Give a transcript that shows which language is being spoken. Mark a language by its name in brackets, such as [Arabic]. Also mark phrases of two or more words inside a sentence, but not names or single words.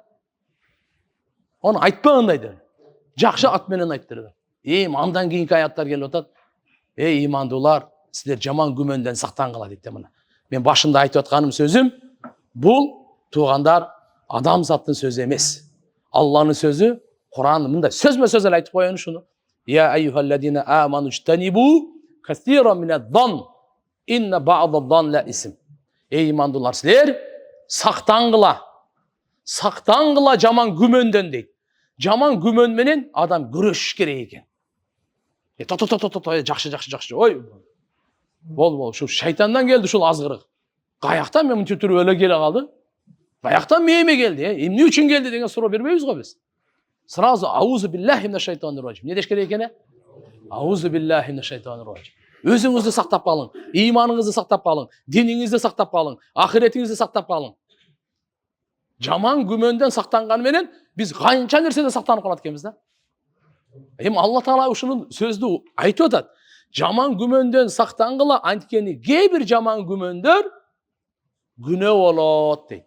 [Kyrgyz] Onu айтпагандай деп. Жакшы ат менен айт деп. Андан кийинки аяттар келип атат. Имандуулар, силер жаман күмөндөн сактангыла дейт мына. Мен башында айтып атканым сөзүм, бул туугандар адамзаттын сөзү эмес. Алланын сөзү, Кур'ан мындай сөзмө-сөз эле айтып коеюн ушуну. [Arabic] يا أيها الذين آمنوا اجتنبوا كثيرا من الظن إن بعض الظن إثم. [Kyrgyz] Имандуулар, силер сактангыла жаман күмөндөн дейт. Жаман күмөн менен адам күрөшүш керек экен. Жакшы. Ой. Бол. Шу шайтандан келди ушул азгырык. Каяктан мен мынтип туруп өлө келе калды? Каяктан мээме келди? Эмне үчүн келди деген суроо бербейбиз го биз. [Arabic] Сразу أعوذ بالله من الشيطان الرجيم. [Kyrgyz] Не деш керек экен? [Arabic] أعوذ بالله من الشيطان الرجيم. [Kyrgyz] Өзүңүздү сактап калың, ыйманыңызды сактап калың, диниңизди сактап калың, ахиретиңизди сактап калың. Жаман күмөндөн сактанган менен биз канча нерседен сактанып калат экенбиз да. Алла Таала ушуну сөздү айтып атат. Жаман күмөндөн сактангыла, анткени кээ бир жаман күмөндөр күнөө болот дейт.